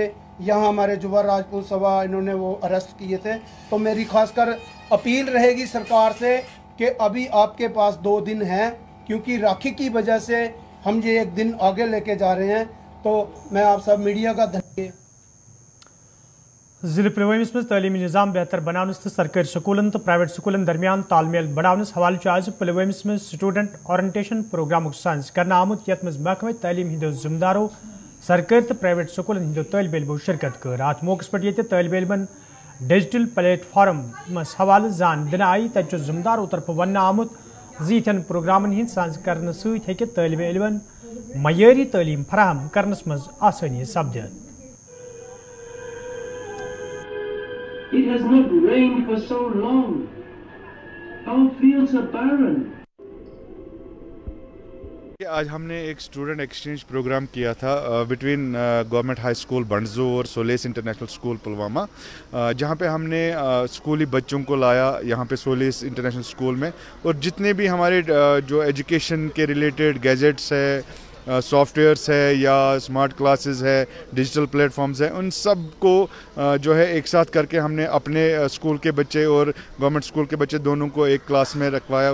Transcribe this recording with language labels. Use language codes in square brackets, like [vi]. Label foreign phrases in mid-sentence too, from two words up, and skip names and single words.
[hi] यहाँ हमारे जुवा राजपूत सभा इन्होंने वो अरेस्ट किए थे, तो मेरी खासकर अपील रहेगी सरकार से कि अभी आपके पास 2 दिन हैं, क्योंकि राखी की वजह से हम ये एक दिन आगे लेके जा रहे हैं। तो मैं आप सब मीडिया का धन्यवाद। [ks] जिले पुलवामिस मज तालीमी निज़ाम बेहतर बनाने तो सरकारी स्कूलन तो प्राइवेट स्कूलन दरमियान तालमेल बढ़ाने हवाले आज पुलवामिस मज [en] student orientation program [ks] सज कर आमुत यथ मज महकमे तालीम हिंदो जिम्मेदारों सरकारी तो प्राइवेट स्कूलन हिंदो तालिब इल्मो शिरकत कर। अत मौके पे तालिब इल्मन [en] digital platform [ks] मस हवाले जान दिन आई तत जिम्मेदारों तरफ वन आमुत जीथन प्रोग्रामन हिंद सज कर तालिब इल्मन मयारी तालीम फराहम करनस मज आसानी सपद। [en] It has not rained for so long. Our fields are barren. [hi] आज हमने एक [en] student exchange program [hi] किया था बिटवीन गवर्नमेंट हाई स्कूल बंडजो और सोलेस इंटरनेशनल स्कूल पुलवामा, जहां पे हमने स्कूली बच्चों को लाया यहाँ पे सोलेस इंटरनेशनल स्कूल में, और जितने भी हमारे जो एजुकेशन के रिलेटेड गैजेट्स है, सॉफ्टवेयर्स है या [en] smart classes [hi] है, [en] digital platforms [hi] हैं, उन सब को जो है एक साथ करके हमने अपने स्कूल के बच्चे और गवर्नमेंट स्कूल के बच्चे दोनों को एक क्लास में रखवाया।